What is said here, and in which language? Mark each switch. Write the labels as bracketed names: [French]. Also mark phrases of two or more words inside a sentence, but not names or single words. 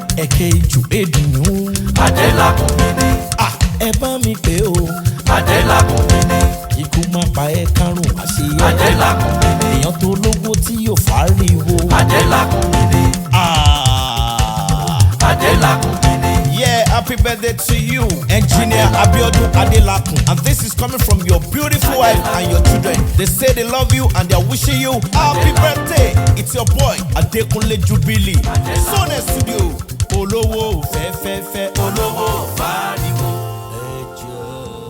[Yoruba] Ẹ̀kẹ́ ijù èdùnnú. Adélakùn mi ni. À, ẹ bá mi pè o. Adélakùn mi ni. Ikú má pa ẹ́ kárùn má ṣe ẹ́. Adélakùn mi ni. Èèyàn tó lógo tí yóò fáriwo. Adélakùn mi ni. Ah. Adélakùn mi ni. [English] Yeah, happy birthday to you, Engineer Abiodun Adelakun. And this is coming from your beautiful wife and your children. They say they love you and they are wishing you happy birthday. It's your boy, Adekunle Jubilee. Sonnet Studio. [Yoruba] Olówó fẹ́ fẹ́ fẹ́, olówó fáriwo. Ẹ jọ̀ọ́.